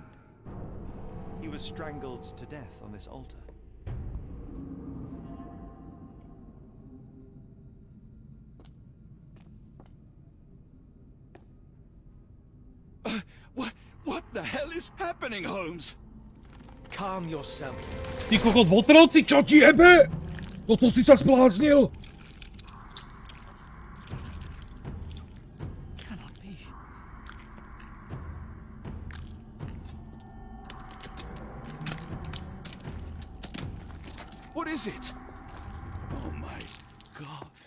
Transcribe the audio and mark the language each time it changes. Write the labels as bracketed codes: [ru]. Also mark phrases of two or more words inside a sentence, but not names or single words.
[en] He was strangled to death on this altar. What the hell is happening, Holmes? Calm yourself. [sk] Ty kokot, votrovci, čo ti jebe? Toto si sa spláznil? [en] Cannot be. What is it? Oh my God.